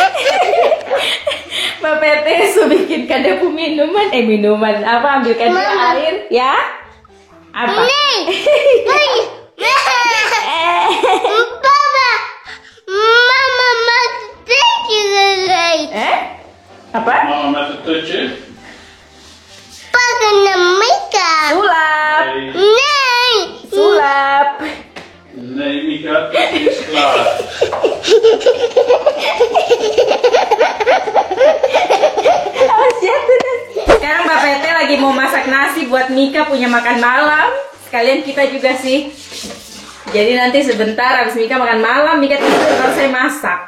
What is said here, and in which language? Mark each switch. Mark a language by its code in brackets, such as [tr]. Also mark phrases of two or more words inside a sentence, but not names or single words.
[id] Bapak RT sudah bikin kadapu minuman. Minuman apa? Ambilkan dia air, ya? Apa? Papa, Mama mati lagi. Apa? [nl] Mama met het tutje. [id] Pakai Mika. Sulap. [nl] Nee. [id] Sulap. [nl] Nee, Mika, het is klaar. [id] Sekarang Mbak PT lagi mau masak nasi buat Mika punya makan malam. Sekalian kita juga sih. Jadi nanti sebentar habis Mika makan malam, Mika tidur baru saya masak.